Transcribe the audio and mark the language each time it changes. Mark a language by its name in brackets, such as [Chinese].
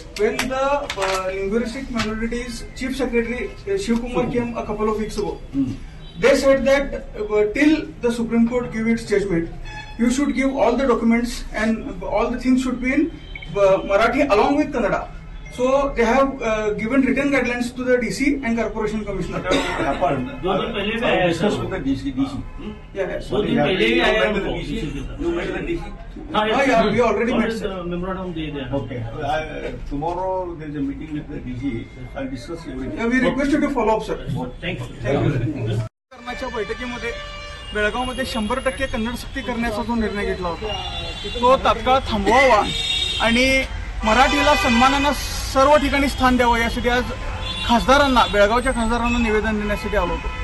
[English] When the linguistic minorities chief secretary Shiv Kumar came a couple of weeks ago, they said that till the Supreme Court give its judgment, you should give all the documents and all the things should be in Marathi along with Kannada. So they have given written guidelines to the DC and Corporation Commissioner. [Hindi] दो दिन पहले भी आया [English] discuss with the DC. Yeah. [Hindi] दो दिन पहले ही आया [English] You met the DC? Yeah, we already met, sir. [Hindi] Memorandum दे दिया. [English] Okay. Tomorrow there is a meeting with the DC. I'll discuss everything. Yeah, we request you to follow up, sir. Thank you. [Marathi] करण्याच्या बैठकीमध्ये बेळगावमध्ये 100% कन्नड सक्ती करण्याचा जो निर्णय घेतला होता तो तात्काळ थांबवावा आणि मराठीला सन्मानानं सर्व ठिकाणी स्थान द्यावं यासाठी आज खासदारांना, बेळगावच्या खासदारांना निवेदन देण्यासाठी आलो होतो।